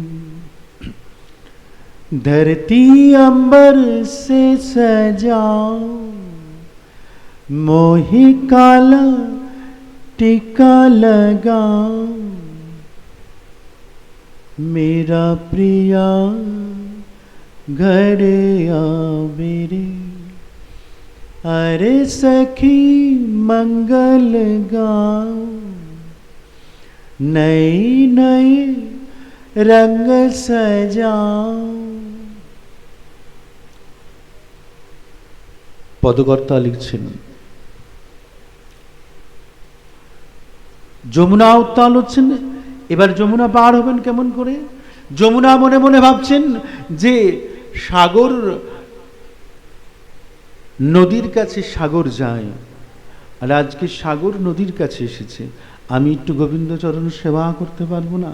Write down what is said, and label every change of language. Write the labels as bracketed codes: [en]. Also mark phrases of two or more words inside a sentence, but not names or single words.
[hi] धरती अंबर से सजाओ, मोही काला टीका लगाओ, मेरा प्रिया घर आवे रे। अरे सखी मंगल गाओ, नए नए रंग सजाओ। [bn] পদকর্তা লিখছেন, যমুনা উত্তাল হচ্ছেন। এবার যমুনা পার হবেন কেমন করে? যমুনা মনে মনে ভাবছেন যে সাগর, নদীর কাছে সাগর যায়, আর আজকে সাগর নদীর কাছে এসেছে, আমি একটু গোবিন্দচরণ সেবা করতে পারবো না?